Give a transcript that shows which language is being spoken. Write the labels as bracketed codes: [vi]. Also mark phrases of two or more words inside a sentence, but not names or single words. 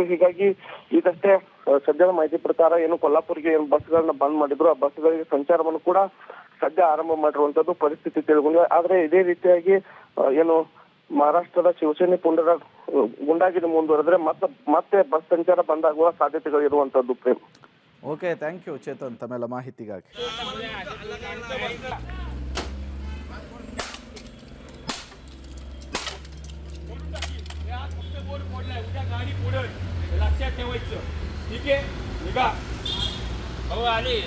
[kn] ಹೀಗಾಗಿ ಈಗಷ್ಟೇ ಸದ್ಯದ ಮಾಹಿತಿ ಪ್ರಕಾರ ಏನು ಕೊಲ್ಲಾಪುರಿಗೆ ಏನು ಬಸ್ಗಳನ್ನ ಬಂದ್ ಮಾಡಿದ್ರು, ಆ ಬಸ್ಗಳಿಗೆ ಸಂಚಾರವನ್ನು ಕೂಡ ಸದ್ಯ ಆರಂಭ ಮಾಡಿರುವಂತದ್ದು ಪರಿಸ್ಥಿತಿ ತಿಳಿದುಕೊಂಡಿದೆ. ಆದ್ರೆ ಇದೇ ರೀತಿಯಾಗಿ ಏನು ಮಹಾರಾಷ್ಟ್ರದ ಶಿವಸೇನೆ ಪುಂಡರ ಗುಂಡಾಗಿರಿ ಮುಂದುವರೆದ್ರೆ ಮತ್ತೆ ಬಸ್ ಸಂಚಾರ ಬಂದಾಗುವ ಸಾಧ್ಯತೆಗಳು ಇರುವಂತದ್ದು. ಪ್ರೇಮ್. ಓಕೆ, ಥ್ಯಾಂಕ್ ಯು ಚೇತನ್ ತಮ್ಮೆಲ್ಲ ಮಾಹಿತಿಗಾಗಿ. [mr] गाडी पुढे लक्षात ठेवायचं. ठीक आहे, निघा. हो आली